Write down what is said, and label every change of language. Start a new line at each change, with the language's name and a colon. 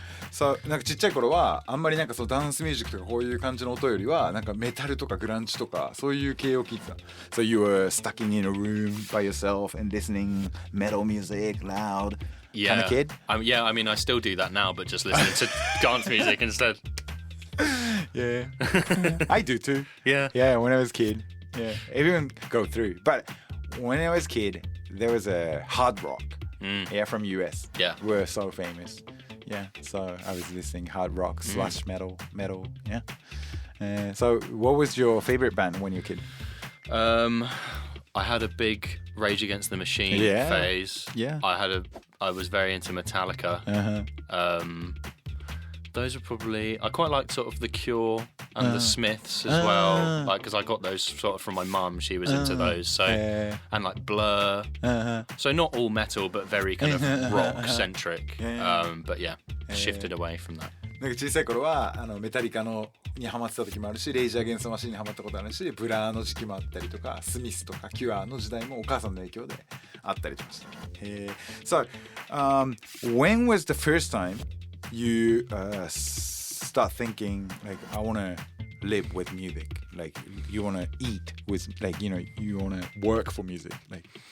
Japanese: そうなんかちっちゃい頃はあんまりなんかそのダンスミュージックとかこういう感じの音よりはなんかメタルとかグランジとかそういう系を聞いてた。
English: So you were stuck in a room by yourself and listening metal music loud kind of kid? Yeah, I mean I still do that now, but just listening to dance music instead. Yeah. I do too. Yeah. Yeah, when I was a kid. Yeah. Everyone go through. But when I was a kid, there was a hard rock. Yeah, from US. Yeah. Were so famous. Yeah. So I was listening hard rock, slash metal. Yeah. So what was your favorite band when you were a kid? I had a big Rage Against the Machine phase. Yeah. I was very into Metallica. Those are probably. I quite like sort of the Cure and the Smiths as well, like because I got those sort of from my mum. She was into those, so and like Blur. So not all metal, but very kind of rock centric. But yeah, shifted away from that.
Japanese: なんか小さい頃はメタリカのにハマってた時もあるし、レイジ・アゲンスト・マシンにハマったことあるし、ブラーの時期もあったりとか、スミスとかキュアの時代もお母さんの影響であったりとかした。
English: So, when was the first time you start thinking like I want to live with music, like you want to eat with, like you want to work for music, like?